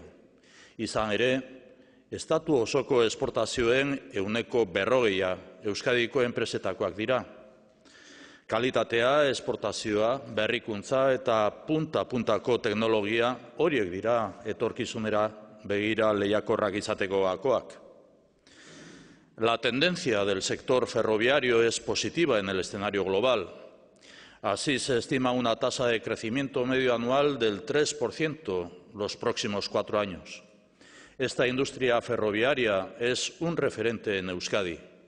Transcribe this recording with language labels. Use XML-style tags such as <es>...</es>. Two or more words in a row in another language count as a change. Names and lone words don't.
<eu>Izan ere, estatu osoko esportazioen 40% Euskadiko enpresetakoak dira. Kalitatea, esportazioa, berrikuntza eta punta-puntako teknologia horiek dira etorkizunera begira lehiakorrak izateko gakoak.</eu> <es>La tendencia del sector ferroviario es positiva en el escenario global. Así se estima una tasa de crecimiento medio anual del 3% los próximos 4 años. Esta industria ferroviaria es un referente en Euskadi.</es>